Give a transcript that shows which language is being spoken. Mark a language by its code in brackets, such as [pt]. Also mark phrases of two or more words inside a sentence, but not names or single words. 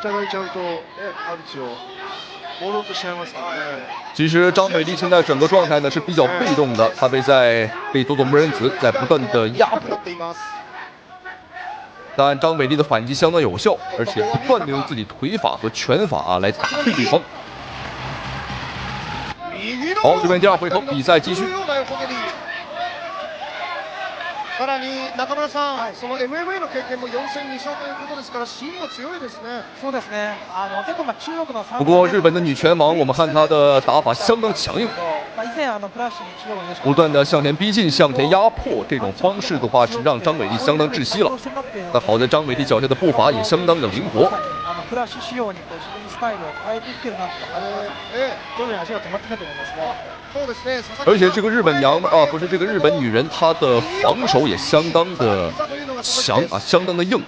[zh] 其实张伟丽现在整个状态呢是比较被动的，她被佐佐木仁子在不断的压迫，但张伟丽的反击相当有效，而且不断的用自己腿法和拳法来打退对方。好，这边第2回合比赛继续。 [ja] さらに中村さん、その MMA の経験も4戦2勝ということですから、芯も強いですね。そうですね。結構中国の。 [zh] 不过日本的女拳王，我们看她的打法相当强硬，不断的向前逼近、向前压迫，这种方式的话是让张伟丽相当窒息了。但好在张伟丽脚下的步伐也相当的灵活。而且这个日本娘们啊，不是这个日本女人，她的防守也相当的强啊，相当的硬。